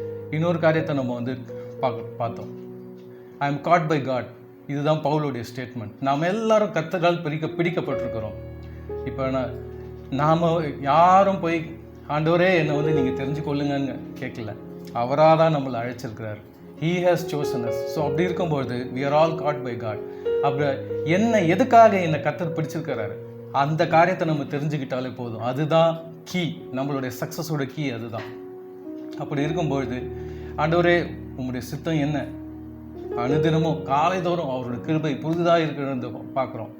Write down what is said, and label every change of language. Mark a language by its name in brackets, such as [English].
[Tamil] இன்னொரு காரியத்தை நம்ம பார்த்தோம். [English] I am God by God. [Tamil] இதுதான் பவுலுடைய ஸ்டேட்மெண்ட். நாம் எல்லாரும் கர்த்தரால் பிடிக்கப்பட்டிருக்கிறோம். இப்போ நாம் யாரும் போய் ஆண்டவரே என்னை நீங்கள் தெரிஞ்சுக்கொள்ளுங்கன்னு கேட்கல. அவராக தான் நம்மளை அழைச்சிருக்கிறார். [English] He has chosen us. So [Tamil] அப்படி இருக்கும்போது [English] we are all caught by God. [Tamil] அப்படி எதுக்காக என்னை கர்த்தர் பிடிச்சிருக்கிறாரு, அந்த காரியத்தை நம்ம தெரிஞ்சுக்கிட்டாலே போதும். அதுதான் கீ, நம்மளுடைய சக்ஸஸோட கீ அதுதான். அப்படி இருக்கும்பொழுது ஆண்டவரே உங்களுடைய சித்தம் என்ன, அனுதினமும் காலைதோறும் அவரோட கிருபை புதிதாக இருக்கிறது பார்க்குறோம்.